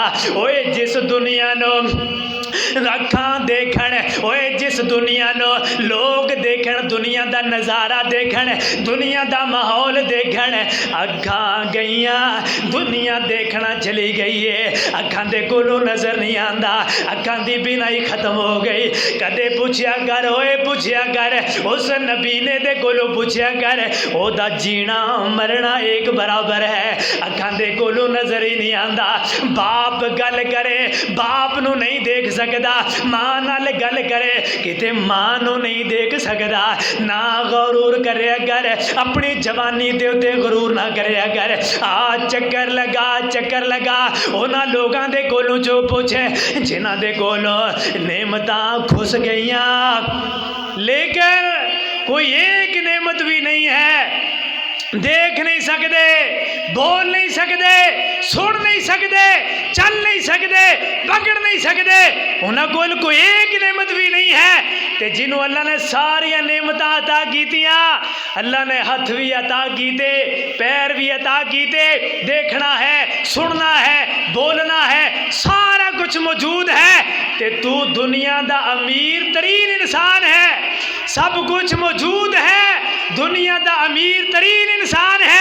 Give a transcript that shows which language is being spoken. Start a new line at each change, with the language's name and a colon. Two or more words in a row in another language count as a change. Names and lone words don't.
Punjabi: اوئے جس دنیا نو رکھاں دیکھن، اوئے جس دنیا نو لوگ دیکھن، دنیا دا نظارہ دیکھن، دنیا دا ماحول دیکھن، اکھاں گئیاں دنیا دیکھنا چلی گئی ہے، اکھاں دے کولوں نظر نہیں آندا، اکھاں دی بینائی ختم ہو گئی۔ کدے پوچھیا کر، اوئے پوچھیا کر، اس نبی نے دے کولوں پوچھیا کر، او دا جینا مرنا ایک برابر ہے، اکھاں دے کولوں نظر ہی نہیں آندا۔ باپ گل کرے باپ نو نہیں دیکھ سکدا، ماں نال گل کرے کتے ماں نو نہیں دیکھ سکدا۔ نہ غرور کریا کر، اپنی جوانی دے اتے غرور نہ کریا کر۔ چکر لگا انہاں لوگاں دے کولوں جو پوچھے جنہاں دے کولوں نعمتاں کھس گئیاں،
Urdu: لیکن کوئی ایک نعمت بھی نہیں ہے، دیکھ نہیں سکتے، بول نہیں سکتے، سن نہیں سکتے، چل نہیں سکتے، پکڑ نہیں سکتے، انہاں کول کوئی ایک نعمت بھی نہیں ہے۔
Punjabi: تے جنہوں اللہ نے ساری نعمتاں عطا کیتیاں، اللہ نے ہاتھ بھی عطا کیتے، پیر بھی عطا کیتے، دیکھنا ہے، سننا ہے، بولنا ہے، سارا کچھ موجود ہے، تے تو دنیا دا امیر ترین انسان ہے، سب کچھ موجود ہے، دنیا دا امیر ترین انسان ہے۔